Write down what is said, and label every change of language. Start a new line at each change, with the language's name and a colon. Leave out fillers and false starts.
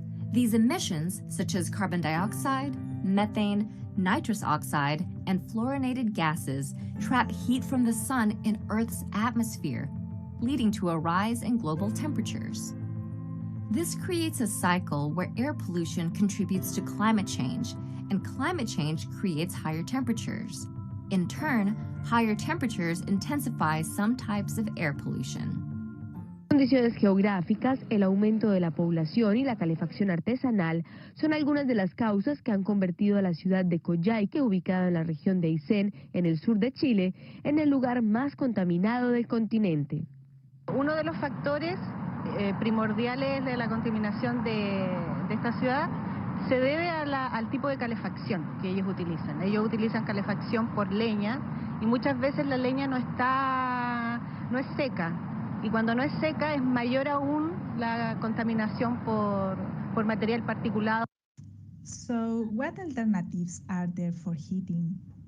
English: These emissions, such as carbon dioxide, methane, nitrous oxide, and fluorinated gases, trap heat from the sun in Earth's atmosphere, leading to a rise in global temperatures. This creates a cycle where air pollution contributes to climate change, and climate change creates higher temperatures. In turn, higher temperatures intensify some types of air pollution.
Spanish: Condiciones geográficas, el aumento de la población y la calefacción artesanal son algunas de las causas que han convertido a la ciudad de Coyhaique, ubicada en la región de Aysén, en el sur de Chile, en el lugar más contaminado del continente. Uno de los factores primordiales de la contaminación de esta ciudad se debe al tipo de calefacción que ellos utilizan. Ellos utilizan calefacción por leña y muchas veces la leña no es seca. Y cuando no es seca es mayor aún la contaminación por material particulado.
English: So, what alternatives are there for heating?